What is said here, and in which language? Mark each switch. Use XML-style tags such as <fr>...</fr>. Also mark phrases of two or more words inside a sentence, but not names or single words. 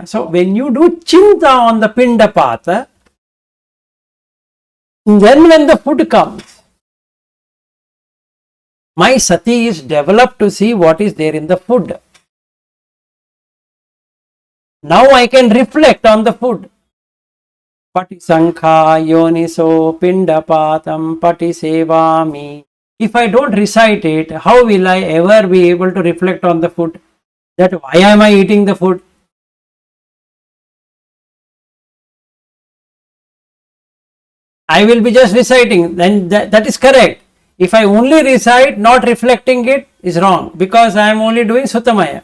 <en>So when you do Chinta on the Pindapata, then when the food comes, my sati is developed to see what is there in the food. Now I can reflect on the food.</en> <pi>Pati sankha yoniso pindapatam pati sevami.</pi> <en>If I don't recite it, how will I ever be able to reflect on the food? That why am I eating the food? I will be just reciting, then that is correct. If I only recite, not reflecting it, is wrong, because I am only doing Sutamaya.</en>